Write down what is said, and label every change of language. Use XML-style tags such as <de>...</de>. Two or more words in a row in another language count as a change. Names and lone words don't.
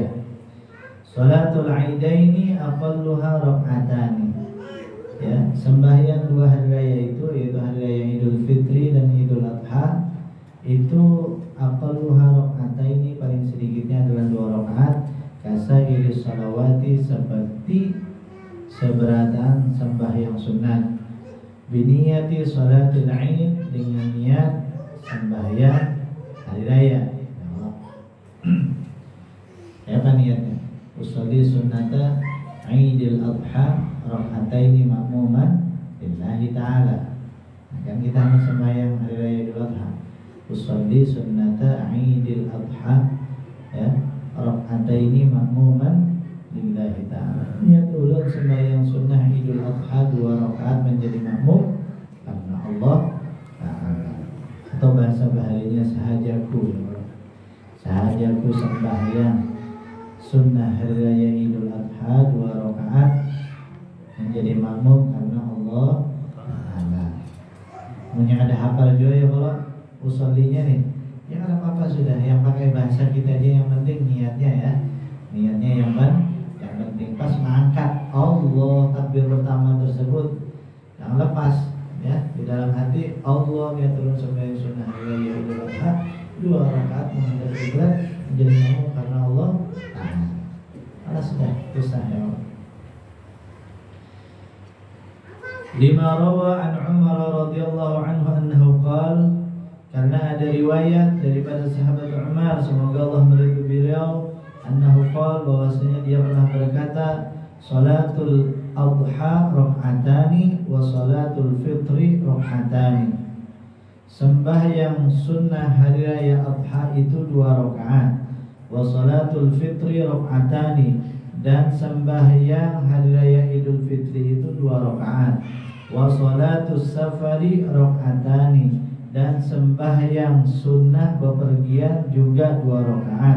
<ar>صلاة العيدين أقلها ركعتان</ar> <id>ya, sembahyang 2 hari raya itu yaitu hari raya Idul Fitri dan Idul Adha itu</id> <ar>أقلها ركعتين,</ar> <id>paling sedikitnya adalah 2 rakaat,</id> <ar>كسائر الصلوات,</ar> <id>seperti seberataan sembahyang sunat,</id> <ar>بنية صلاة العيد,</ar> <id>dengan niat sembahyang hari raya. Apa niatnya?</id> <ar>أصلي سنة عيد الأضحى ركعتين مأموما لله تعالى.</ar> <id>Kan kita hanya sembahyang hari raya Idul Adha.</id> <ar>أصلي سنة عيد الأضحى ya, ركعتين مأموما لله تعالى.</ar> <id>Niat ulun sembahyang sunnah Idul Adha 2 rakaat menjadi makmum karena Allah Ta'ala. Atau bahasa baharinya sahajaku sembahyang sunnah hari raya Idul Adha 2 rakaat menjadi makmum karena Allah Ta'ala. Punya ada hafal juga ya kalau usollinya nih, ya ada apa-apa sudah, yang pakai bahasa kita aja, yang penting niatnya ya, niatnya yang penting. Pas mengangkat Allah takbir pertama tersebut jangan lepas ya, di dalam hati Allah ya, turun sembahyang sunnah hari raya Idul Adha 2 rakaat menghadap kiblat menjadi makmum karena Allah Ta'ala. Kalau sudah itu sah ya Allah.</id> <ar>لما روى عن عمر رضي الله عنه أنه قال,</ar> <id>karena ada riwayat daripada sahabat Umar, semoga Allah meridhai beliau,</id> <ar>أنه قال,</ar> <id>bahwasanya dia pernah berkata,</id> <ar>صلاة الأضحى ركعتان وصلاة الفطر ركعتان.</ar> <id>Sembahyang sunnah hari raya adha itu 2 rakaat.</id> <ar>وصلاة الفطر ركعتان,</ar> <id>dan sembahyang hari raya Idul Fitri itu 2 rakaat.</id> <ar>وصلاة السفر ركعتان,</ar> <id>dan sembahyang sunnah bepergian juga 2 rakaat.</id>